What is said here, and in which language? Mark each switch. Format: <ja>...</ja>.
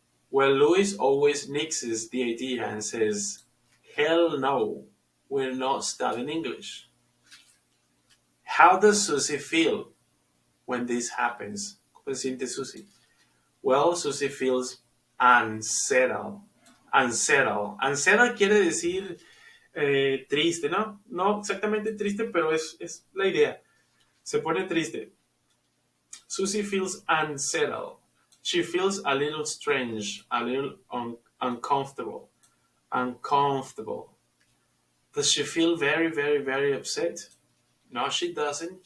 <en>Well, Luis always nixes the idea and says, hell no, we're not studying English. How does Susie feel when this happens?</en> <es>¿Cómo se siente Susie?</es> <en>Well, Susie feels unsettled. Unsettled.</en> <es>Unsettled quiere decir triste, ¿no? No exactamente triste, pero es la idea. Se pone triste.</es> <en>Susie feels unsettled. She feels a little strange, a little uncomfortable. Uncomfortable. Does she feel very, very, very upset? No, she doesn't.</en>